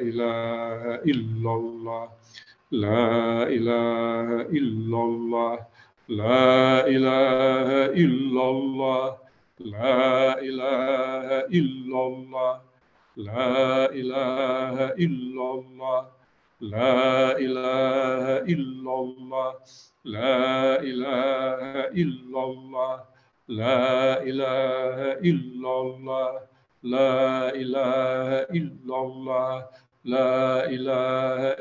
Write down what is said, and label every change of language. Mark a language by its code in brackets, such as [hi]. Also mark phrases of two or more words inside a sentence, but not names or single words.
[ar] إله إلا الله، لا إله إلا الله، لا إله إلا الله، لا إله إلا الله, لا إله إلا الله لا إله إلا الله لا إله إلا الله لا إله إلا الله لا إله إلا الله لا إله